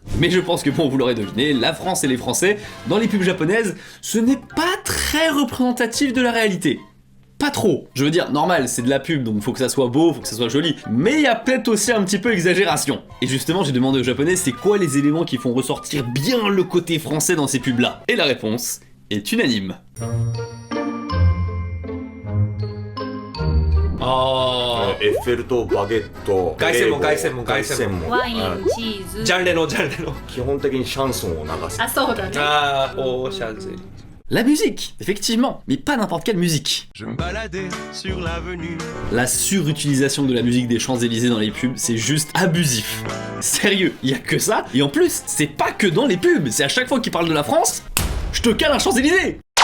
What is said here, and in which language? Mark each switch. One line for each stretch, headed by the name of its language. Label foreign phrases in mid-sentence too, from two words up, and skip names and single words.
French: Mais je pense que bon, vous l'aurez deviné, la France et les Français, dans les pubs japonaises, ce n'est pas très représentatif de la réalité. Pas trop. Je veux dire, normal, c'est de la pub, donc faut que ça soit beau, faut que ça soit joli. Mais il y a peut-être aussi un petit peu exagération. Et justement, j'ai demandé aux japonais, c'est quoi les éléments qui font ressortir bien le côté français dans ces pubs-là? Et la réponse est unanime. Ah.
Japanese: エッフェル塔バゲット凱旋門凱旋門凱旋門ワイン、チーズ。ジャンレノジャンレノ基本的にシャンソンを流す。あ、そうだね。あーオーシャンゼリー
French: La musique, effectivement, mais pas n'importe quelle musique. Je me baladais sur l'avenue. La surutilisation de la musique des Champs-Élysées dans les pubs, c'est juste abusif. Sérieux, il y a que ça, et en plus, c'est pas que dans les pubs, c'est à chaque fois qu'ils parlent de la France, je te cale un Champs-Élysées.